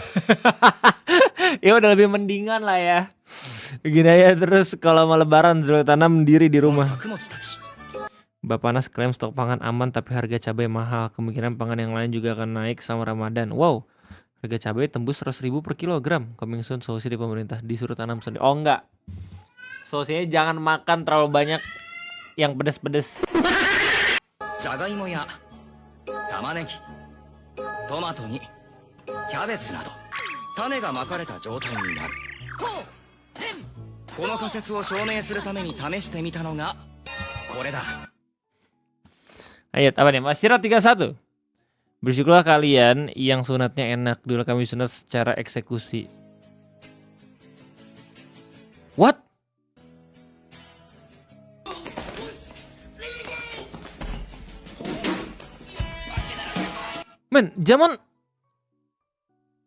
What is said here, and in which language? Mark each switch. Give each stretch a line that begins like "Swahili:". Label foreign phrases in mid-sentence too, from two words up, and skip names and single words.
Indonesian: Ya udah lebih mendingan lah ya. Gini aja terus kalau mau lebaran suruh tanam diri di rumah. Bapanas klaim stok pangan aman tapi harga cabai mahal. Kemungkinan pangan yang lain juga akan naik sama Ramadan. Wow, harga cabai tembus 100.000 per kilogram.
English: Coming soon
Indonesian: solusi di pemerintah disuruh tanam sendiri. Oh enggak, solusinya jangan makan terlalu banyak yang pedes-pedes.
Japanese: じゃがいもや玉ねぎトマトにキャベツなど種がまかれた状態になるこの仮説を証明するために試してみたのがこれだ
Indonesian: Ayat apa nih? Masyarakat 31. Bersyukurlah kalian yang sunatnya enak. Dulu kami sunat secara eksekusi. What? Men, iri gue anjir.